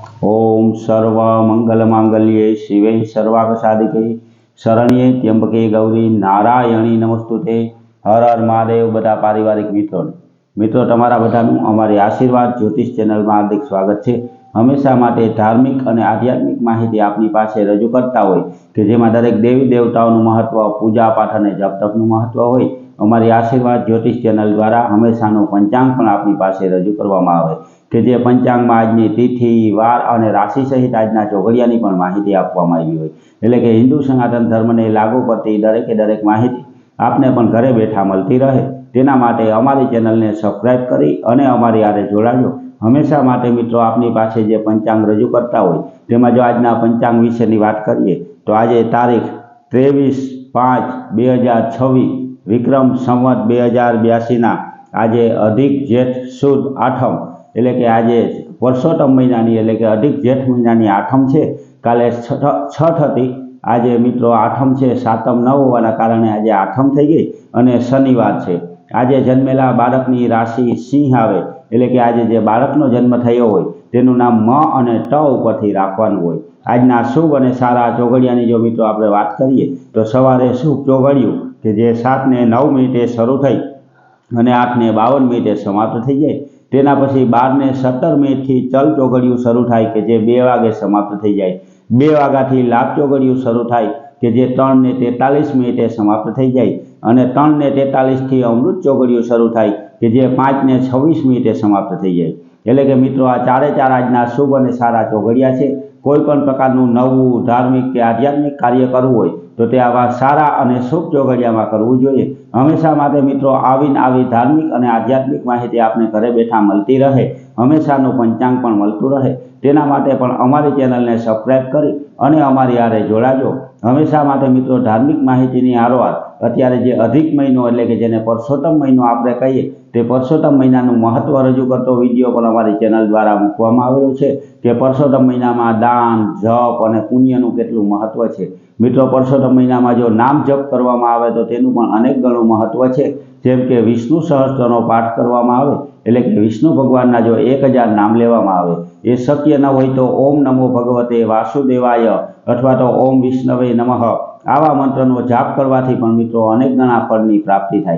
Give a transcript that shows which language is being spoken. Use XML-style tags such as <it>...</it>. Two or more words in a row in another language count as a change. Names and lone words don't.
<sa>ओम सर्व मंगल मांगल्ये शिवे सर्वार्थ साधिके शरण्ये त्र्यंबके गौरी नारायणी नमस्तुते। हर हर महादेव।</sa> <gu>બધા પારિવારિક મિત્રો તમારા બધાનું અમારી આશીર્વાદ જ્યોતિષ ચેનલ</gu> <hi>में हार्दिक स्वागत है।</hi> <gu>હમેશા માટે ધાર્મિક ઔર આધ્યાત્મિક માહિતી આપની પાસે રજૂ કરતા હોય કે જેમાં દરેક દેવી દેવતાઓ મહત્વ, પૂજા પાઠ ઔર જપ તપનું મહત્વ હોય। અમારી આશીર્વાદ જ્યોતિષ ચેનલ દ્વારા હમેશાનું પંચાંગ પણ આપની પાસે રજૂ કરવામાં આવે કે જે પંચાંગ મેં આજની તિથિ, વાર અને રાશિ સહિત આજના ચોઘડિયાની પણ માહિતી આપવામાં આવી હોય। એટલે કે હિંદુ સનાતન ધર્મ ને લાગુ પડતી દરેકે દરેક માહિતી આપને પણ ઘરે બેઠા મળતી રહે તેના માટે અમારી ચેનલ ને સબ્સ્ક્રાઇબ કરી અને અમારી આરે જોડાજો। હમેશા માટે મિત્રો આપની પાસે જે પંચાંગ રજૂ કરતા હોય તેમાં જો આજના પંચાંગ વિશેની વાત કરીએ તો આજ તારીખ 23/5/2026 વિક્રમ સંવત 2082 ના આજ અધિક જેઠ સુદ આઠમ એટલે કે આજ પરસોત્તમ મહિનાની એટલે કે અધિક જેઠ મહિનાની આઠમ છે। કાલે છઠ હતી, આજ મિત્રો આઠમ છે। સાતમ ન હોવાના કારણે આજ આઠમ થઈ ગઈ અને શનિવાર છે। આજ જન્મેલા બાળકની રાશિ સિંહ આવે એટલે કે આજ જે બાળકનો જન્મ થયો હોય તેનું નામ મ અને ટ ઉપરથી રાખવાનું હોય। આજના શુભ અને સારા ચોઘડિયાની જો મિત્રો આપણે વાત કરીએ તો સવારે શુભ ચોઘડિયું કે જે 7:09 શરૂ થઈ અને 8:52 સમાપ્ત થઈ જાય। તેના પછી 12:17 થી ચલ ચોઘડિયું શરૂ થાય કે જે 2 વાગે સમાપ્ત થઈ જાય। 2 વાગ્યાથી લાભ ચોઘડિયું શરૂ થાય કે જે 3:43 સમાપ્ત થઈ જાય અને 3:43 થી અમૃત ચોઘડિયું શરૂ થાય કે જે 5:26 સમાપ્ત થઈ જાય। એટલે કે મિત્રો આ ચારે ચાર આજના શુભ અને સારા ચોઘડિયા છે। કોઈપણ પ્રકારનું નવું ધાર્મિક કે આધ્યાત્મિક કાર્ય કરવું હોય તો તે આવા સારા અને શુભ ચોઘડિયામાં કરવું જોઈએ। હમેશા માટે મિત્રો આવી ધાર્મિક અને આધ્યાત્મિક માહિતી આપને ઘરે બેઠા મળતી રહે, હમેશાનું પંચાંગ પણ મળતું રહે તેના માટે પણ અમારી ચેનલને સબ્સ્ક્રાઇબ કરી અને અમારી હારે જોડાજો। હમેશા માટે મિત્રો ધાર્મિક માહિતીની હારોહાર અત્યારે જે અધિક મહિનો એટલે કે જેને પરસોત્તમ મહિનો આપણે કહીએ તે પરસોત્તમ મહિનાનું મહત્વ રજૂ કરતો વિડિયો પણ અમારી ચેનલ દ્વારા મૂકવામાં આવેલો છે કે પરસોત્તમ મહિનામાં દાન, જપ અને પુણ્યનું કેટલું મહત્વ છે। મિત્રો પરસોત્તમ મહિનામાં જો નામ જપ કરવામાં આવે તો તેનું પણ અનેક ગણું મહત્વ છે। જેમ કે વિષ્ણુ સહસ્ત્રનો પાઠ કરવામાં આવે એટલે કે વિષ્ણુ ભગવાનના જો 1000 નામ લેવામાં આવે એ શક્ય ન હોય તો</gu> <sa>ओम नमो भगवते वासुदेवाय</sa> <gu>અથવા તો</gu> <sa>ओम विष्णवे नमः</sa> <gu>આવા મંત્રનો જાપ કરવાથી પણ મિત્રો અનેક ગણા ફળની પ્રાપ્તિ થાય।</gu>